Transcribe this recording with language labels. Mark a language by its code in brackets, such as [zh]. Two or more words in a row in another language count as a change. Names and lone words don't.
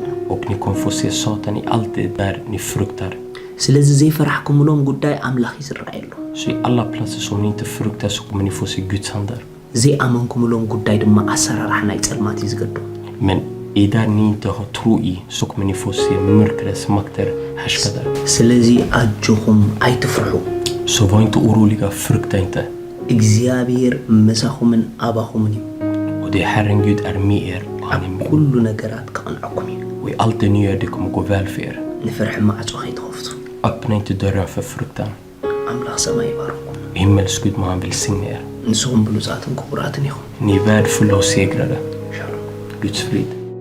[sv] Och ni kommer få se Satan i allt det där ni fruktar. [ti] ስለዚ ዘይፈራሕኩምሎም ጉዳይ ኣምላኽ ይዝረኣየሉ [sv] Så i alla platser som ni inte fruktar så kommer ni få se Guds hand där. [ti] ዘይኣመንኩም ሎም ጉዳይ ድማ ኣሰራርሓ ናይ ጸልማት እዩ ዝገድም [sv] Men i där ni inte har tro i så kommer ni få se mörkrets makter härska där. [ti] ስለዚ ኣጆኹም ኣይትፍርሑ [sv] Så var inte oroliga, frukta inte. [ti] እግዚአብሔር መሳኹምን ኣባኹምን እዩ [sv] Och det Herren Gud är med er och han är med. [ti] ኩሉ ነገራት ከቕንዐኩም እዩ [sv] Och i allt det nya det kommer gå väl för er. [ti] ንፍርሒ ማዕጾ ከይትኸፍቱ [sv] Öppna inte dörren för fruktan. [ti] ኣምላኽ ሰማይ ይባርኩም [sv] Himmels Gud må han välsigna er. [ti] ንስኹም ብሉፃትን ክቡራትን ኢኹም [sv] Ni är värdefulla och segrare. [ti] ሻሎም [sv] Guds frid.